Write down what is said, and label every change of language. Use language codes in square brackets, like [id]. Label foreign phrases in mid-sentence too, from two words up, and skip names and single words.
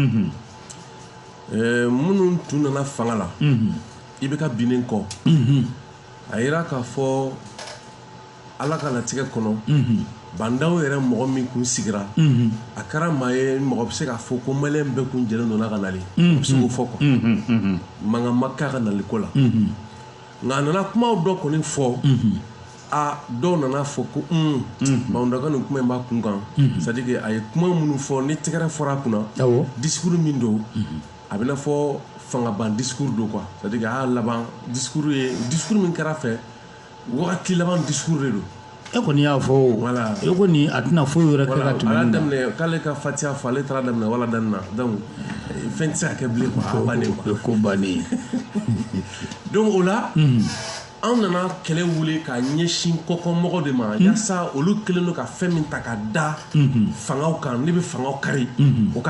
[bm] minnu tun nana fanga la i bɛ ka binnen kɔ a yira k'a fɔ Ala ka latigɛ kɔnɔ bandaw yɛrɛ mɔgɔ min kun sigira a kɛra maa ye mɔgɔ bɛ se k'a fɔ ko maliyɛn bɛɛ kun jɛlen donna ka nali a bɛ se k'o fɔ quoi mankan ma k'a ka naliko la nka a nana kumaw dɔ kɔni fɔ dɔw nana fɔ ko Bandaga nin kuma in b'a kun kan [fr] c'est à dire que [bm] a ye kuma minnu fɔ ni tɛgɛrɛ fɔra a kunna discours min don a bɛ na fɔ fangaban discours don quoi [fr] c'est à dire que [bm] a y'a laban discours min kɛra fɛ wagati laban discours de don e kɔni y'a fɔ voilà e kɔni a tɛna foyi wɛrɛ kɛ ka tɛmɛ nin kan daminɛ k'ale ka fatiha fɔ ale taara daminɛ wala danni na donc fɛn tɛ se ka kɛ bilen quoi a bannen quoi ko bannen donc o la an nana kɛlɛ wuli ka ɲɛsin kɔkɔmɔgɔ de ma yasa olu kelen don ka fɛn min ta ka da fangaw kan ne bɛ fangaw kari o ka